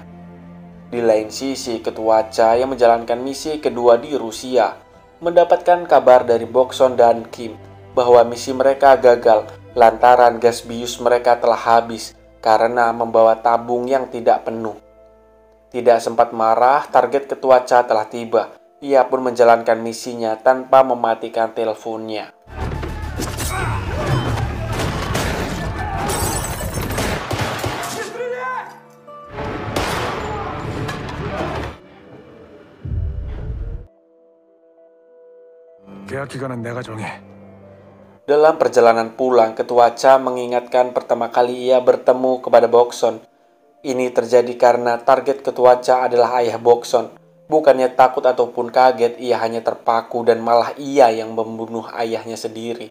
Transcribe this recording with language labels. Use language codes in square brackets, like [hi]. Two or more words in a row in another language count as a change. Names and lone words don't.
[id] Di lain sisi, ketua Cha yang menjalankan misi kedua di Rusia mendapatkan kabar dari Bokson dan Kim bahwa misi mereka gagal lantaran gas bius mereka telah habis karena membawa tabung yang tidak penuh. Tidak sempat marah, target ketua Cha telah tiba. Ia pun menjalankan misinya tanpa mematikan teleponnya. [ko] 계약 기간은 내가 정해. [id] Dalam perjalanan pulang, ketua Cha mengingatkan pertama kali ia bertemu kepada Bokson. Ini terjadi karena target ketua Cha adalah ayah Bokson. Bukannya takut ataupun kaget, ia hanya terpaku dan malah ia yang membunuh ayahnya sendiri.